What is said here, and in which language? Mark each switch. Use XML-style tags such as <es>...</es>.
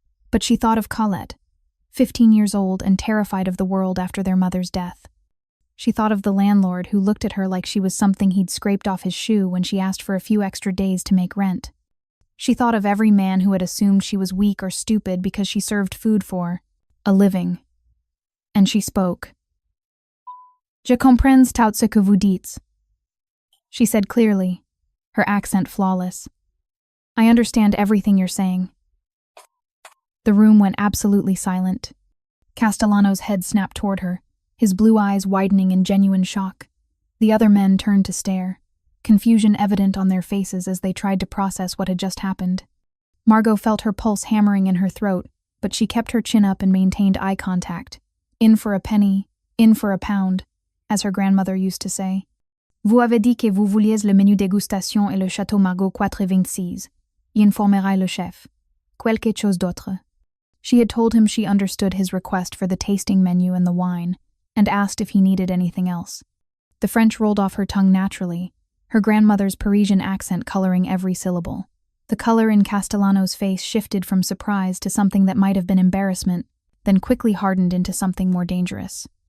<en>But she thought of Colette, 15 years old and terrified of the world after their mother's death. She thought of the landlord who looked at her like she was something he'd scraped off his shoe when she asked for a few extra days to make rent. She thought of every man who had assumed she was weak or stupid because she served food for a living. And she spoke.</en> <fr>Je comprends tout ce que vous dites.</fr> <en>She said clearly, her accent flawless. I understand everything you're saying. The room went absolutely silent. Castellano's head snapped toward her, his blue eyes widening in genuine shock. The other men turned to stare, confusion evident on their faces as they tried to process what had just happened. Margot felt her pulse hammering in her throat, but she kept her chin up and maintained eye contact. In for a penny, in for a pound, as her grandmother used to say.</en> <fr>Vous avez dit que vous vouliez le menu dégustation et le Château Margaux 426. Y informerai le chef. Quelque chose d'autre.</fr> <en>She had told him she understood his request for the tasting menu and the wine, and asked if he needed anything else. The French rolled off her tongue naturally, her grandmother's Parisian accent coloring every syllable. The color in Castellano's face shifted from surprise to something that might have been embarrassment, then quickly hardened into something more dangerous.</en>